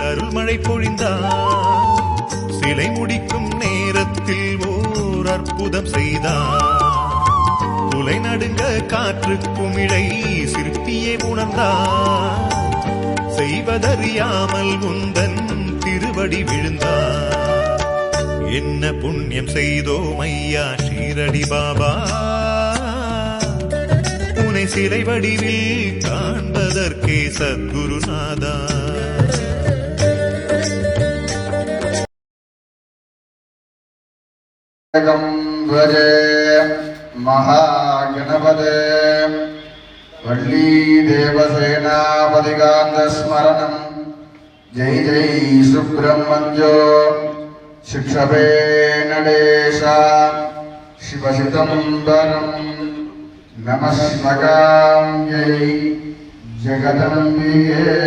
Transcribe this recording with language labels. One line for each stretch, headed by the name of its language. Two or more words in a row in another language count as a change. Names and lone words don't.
Tamil: அருள்மழை பொழிந்தார் சிலை முடிக்கும் நேரத்தில் ஓர் அற்புதம் செய்தார் புலை நடுங்க காற்று குமிழை சிற்பியே உணர்ந்தார் செய்வதறியாமல் உந்தன் திருவடி விழுந்தார் என்ன புண்ணியம் செய்தோம் ஐயா ஷீரடி பாபா உன்னை சிலை வடிவில் காண்பதற்கே சத்குருநாதா
Sanskrit: महागणपते वल्ली देवसेनापतिकान्त स्मरणं जय जय सुब्रह्मण्यो शिक्षपे नडेशा शिवसितम्बरं नमस्मकाङ्यै जगदम्बिके